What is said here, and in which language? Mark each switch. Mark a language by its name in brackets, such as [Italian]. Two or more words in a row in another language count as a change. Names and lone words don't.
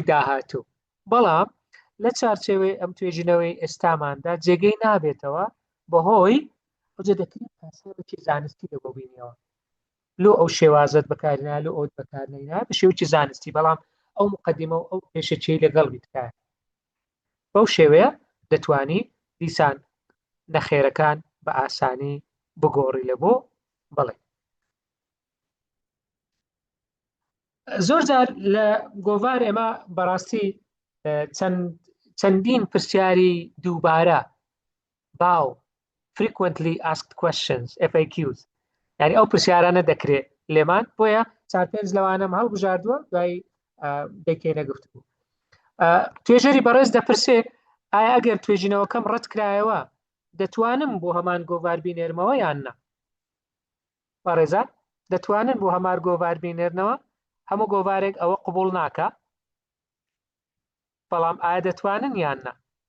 [Central Kurdish] داهاتوو بەڵام لە چارچێوەی ئەم توێژینەوەی ئێستاماندا جێگەی نابێتەوە بەهۆی ئەوجە دەکرێت پاسەڵێکی زانستی لەبۆ بینیەوە لۆ ئەو شێوازت بەکارنا لە ئەوت بەکارنەینا بە شێوکی زانستی بەڵام ئەو مقدمە و ئەو پێشەچەی لەگەڵ بیتکات بەو شێوەیە دەتوانی دیسان نەخێرەکان بە ئاسانی بگۆڕی لە بۆ بڵێ زۆر جار لە گۆڤار ئێمە بەڕاستی چەندین پرسیاری دووبارە باو [English] frequently asked questions FAQs [Central Kurdish] یعنی ئەو پرسیارانە دەکرێت لێمان بۆیە 4-5 لەوانەم هەڵبژاردووە دوای دەکەینە گفتوگۆ توێژەری بەڕێز دەپرسێ ئایا ئەگەر توێژینەوەکەم ڕەت کرایەوە دەتوانم بۆ هەمان گۆڤار بینێرمەوە یان نە بەڕێزان دەتوانن بۆ هەمان گۆڤار بینێرنەوە هەموو گۆڤارێک ئەوە قبول ناکە، بەڵام ئایا دەتوانن یان نا؟